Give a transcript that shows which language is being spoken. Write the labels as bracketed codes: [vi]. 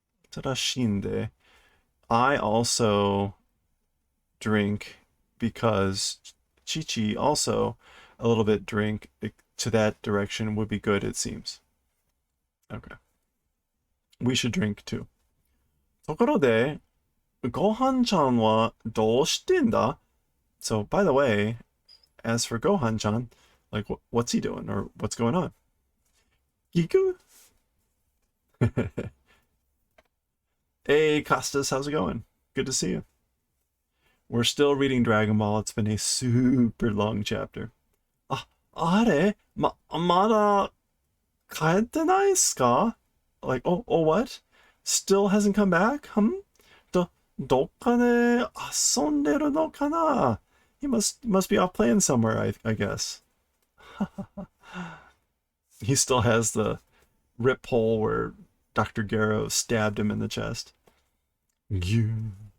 [ja] Tarashinde. [en] I also drink because Chichi also a little bit drink to that direction would be good, it seems. Okay. We should drink too. [ja] ところで、Gohan-chan はどうしてんだ? [en] So, by the way, as for Gohan-chan, like, what's he doing or what's going on? Giku? Hey, Costas, how's it going? Good to see you. We're still reading Dragon Ball. It's been a super long chapter. [ja] Ah, あれ? まだ帰ってないですか? [en] Like, oh, what? Still hasn't come back? [ja] どっかで遊んでるのかな? [en] He must be off playing somewhere, I guess. He still has the rip hole where Dr. Garo stabbed him in the chest. Green.